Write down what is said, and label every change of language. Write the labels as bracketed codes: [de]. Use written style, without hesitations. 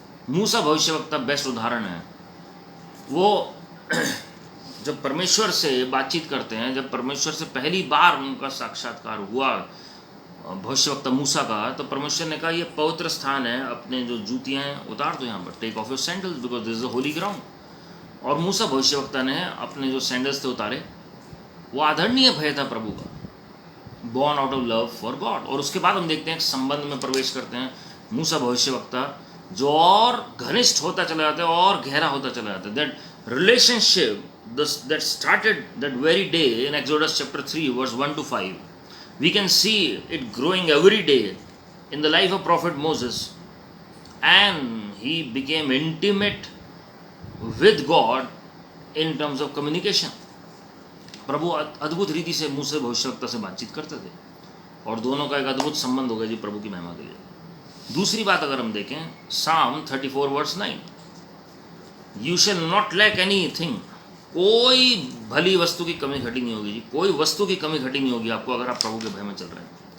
[hi] मूसा भविष्यवक्ता बेस्ट उदाहरण है। वो जब परमेश्वर से बातचीत करते हैं, जब परमेश्वर से पहली बार उनका साक्षात्कार हुआ भविष्यवक्ता मूसा का, तो परमेश्वर ने कहा ये पवित्र स्थान है, अपने जो जूतियाँ हैं उतार दो यहाँ पर, [en] Take off your sandals because this is a holy ground. [hi] और मूसा भविष्यवक्ता ने अपने जो सैंडल्स थे उतारे। वो आदरणीय भय था प्रभु का, [en] Born out of love for God. [hi] और उसके बाद हम देखते हैं एक संबंध में प्रवेश करते हैं मूसा भविष्यवक्ता, जो और घनिष्ठ होता चला जाता है और गहरा होता चला जाता है। [en] That relationship that started that very day in Exodus chapter 3 verse 1 to 5, we can see it growing every day in the life of prophet Moses, and he became intimate with God in terms of communication. [hi] प्रभु अद्भुत रीति से मुँह से भविष्यवक्ता से बातचीत करते थे और दोनों का एक अद्भुत संबंध हो गया जी प्रभु की महिमा के लिए। दूसरी बात अगर हम देखें, साम 34 verse 9, [en] you shall not lack anything, [hi] कोई भली वस्तु की कमी घटी नहीं होगी जी, कोई वस्तु की कमी घटी नहीं होगी आपको अगर आप प्रभु के भय में चल रहे हैं।